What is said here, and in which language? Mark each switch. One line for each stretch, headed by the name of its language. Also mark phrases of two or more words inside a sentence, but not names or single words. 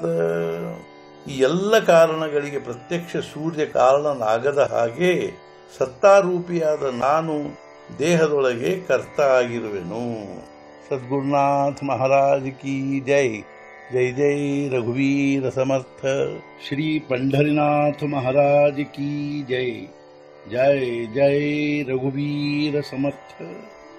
Kannada: ಈ ಎಲ್ಲ ಕಾರಣಗಳಿಗೆ ಪ್ರತ್ಯಕ್ಷ ಸೂರ್ಯ ಕಾರಣನಾಗದ ಹಾಗೆ ಸತ್ತಾರೂಪಿಯಾದ ನಾನು ದೇಹದೊಳಗೆ ಕರ್ತ ಆಗಿರುವೆನು।
Hindi: सद्गुरुनाथ महाराज की जय।
Marathi: जय जय रघुवीर समर्थ। ಶ್ರೀ
Hindi: पंढरीनाथ महाराज की जय।
Marathi: जय जय रघुवीर समर्थ।